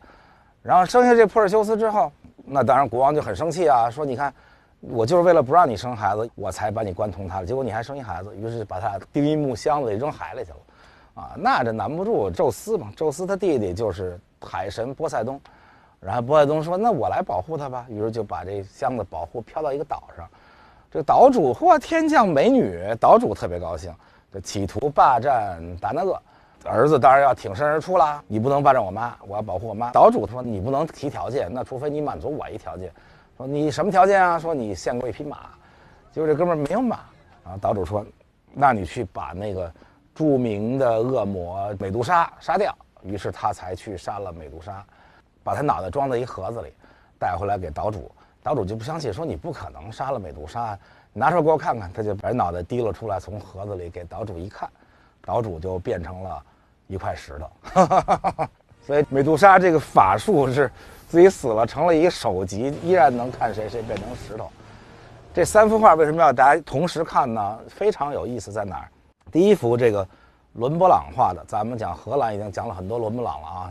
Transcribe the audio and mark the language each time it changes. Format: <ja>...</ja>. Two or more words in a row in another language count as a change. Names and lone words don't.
<zh>然后生下这珀尔修斯之後，那當然國王就很生氣啊，說你看我就是為了不讓你生孩子，我才把你關銅塔，結果你還生一孩子，於是把他丟一木箱子裡扔海裡去了啊。那這難不住宙斯嘛，宙斯他弟弟就是海神波塞冬，然後波塞冬說那我來保護他吧，於是就把這箱子保護飄到一個島上。這個島主嚯，天降美女，島主特別高興，就企圖霸占達那厄。兒子當然要挺身而出啦，你不能霸占我媽，我要保護我媽。島主說你不能提條件，那除非你滿足我一條件。說你什麼條件啊？說你獻過一匹馬。結果這哥們兒沒有馬，然後島主說那你去把那個著名的惡魔美杜莎殺掉。於是他才去殺了美杜莎，把他腦袋裝在一盒子裡帶回來給島主。島主就不相信，說你不可能殺了美杜莎，你拿出来給我看看。他就把腦袋提了出来，從盒子裡給島主一看，島主就变成了一塊石頭。所以美杜莎這個法術是自己死了成了一個首級，依然能看誰變成石頭。這3幅畫為什麼要大家同時看呢？非常有意思在哪兒？第一幅這個倫勃朗畫的，咱們講荷蘭已經講了很多倫勃朗了啊。</zh>